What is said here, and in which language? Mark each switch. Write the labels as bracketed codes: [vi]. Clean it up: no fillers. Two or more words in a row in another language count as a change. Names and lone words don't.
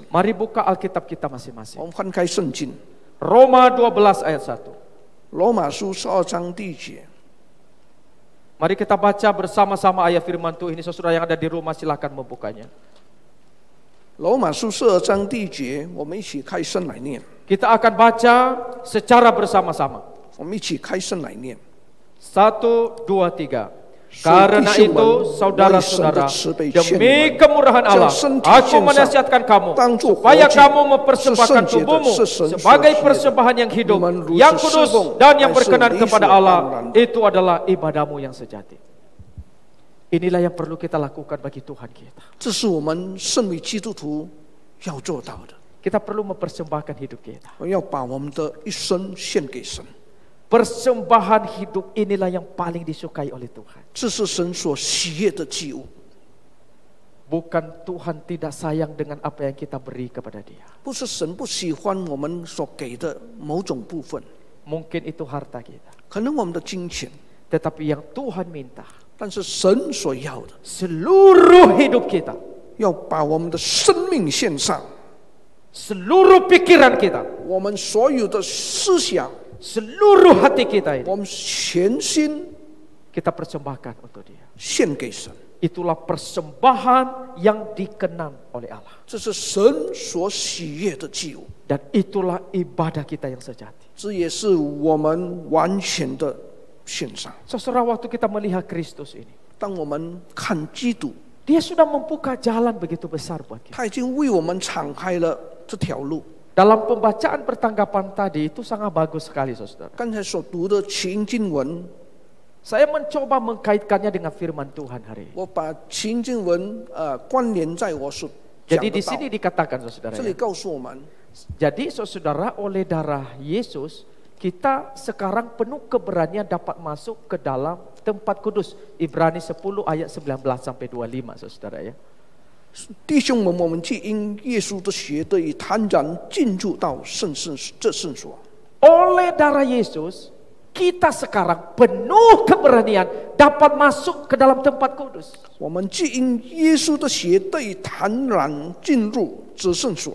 [id] Mari buka Alkitab kita masing-masing. [zh] 我们翻开圣经， [id] Roma 12 ayat 1. [zh] 罗马书12章第1节。 [id] Mari kita baca bersama-sama ayat firman Tuhan ini. Saudara yang ada di rumah silakan membukanya. [zh] 罗马书12章第1节，我们一起开声来念。 [id] Kita akan baca secara bersama-sama. [zh] 我们一起开声来念。 1, 2, 3. [id] Karena itu, saudara-saudara, demi kemurahan Allah, aku menasihatkan kamu supaya kamu mempersembahkan tubuhmu sebagai persembahan yang hidup, yang kudus dan yang berkenan kepada Allah. Itu adalah ibadahmu yang sejati. Inilah yang perlu kita lakukan bagi Tuhan kita. [zh] 这是我们身为基督徒要做到的。 [id] Kita perlu mempersembahkan hidup kita. [zh] 我们要把我们的一生献给神。 [id] Persembahan hidup inilah yang paling disukai oleh Tuhan. [zh] 这是神所喜悦的祭物。 [id] Bukan Tuhan tidak sayang dengan apa yang kita beri kepada Dia. [zh] 不是神不喜欢我们所给的某种部分， [id] Mungkin itu harta kita. [zh] 可能我们的金钱， [id] Tetapi yang Tuhan minta, [zh] 但是神所要的， [id] seluruh hidup kita, [zh] 要把我们的生命献上， [id] seluruh pikiran kita, [zh] 我们所有的思想， [id] seluruh hati kita ini, [zh] 我们全心 [id] kita persembahkan untuk Dia. [zh] 献给神。 [id] Itulah persembahan yang dikenan oleh Allah. [zh] 这是神所喜悦的祭物， [id] Dan itulah ibadah kita yang sejati. [zh] 这也是我们完全的献上。 [id] Saudara, waktu kita melihat Kristus ini, [zh] 当我们看基督， [id] Dia sudah membuka jalan begitu besar buat kita. [zh] 他已经为我们敞开了这条路。 [id] Dalam pembacaan pertanggapan tadi itu sangat bagus sekali, saudara. [zh] 刚才所读的起因经文， [id] Saya mencoba mengkaitkannya dengan firman Tuhan hari ini. [zh] 我把起因经文关联在我所讲 [id] Jadi [zh] 的 [id] di sini [zh] 道。 [id] dikatakan, saudara, [zh] 这里 [id] ya. [zh] 告诉我们， [id] Jadi saudara, oleh darah Yesus kita sekarang penuh keberanian dapat masuk ke dalam tempat kudus. Ibrani 10 ayat 19 sampai 25, saudara, ya. [zh] 弟兄们，我们既因耶稣的血得以坦然进入到圣所。 [id] Oleh darah Yesus kita sekarang penuh keberanian dapat masuk ke dalam tempat kudus. [zh] 我们既因耶稣的血得以坦然进入至圣所。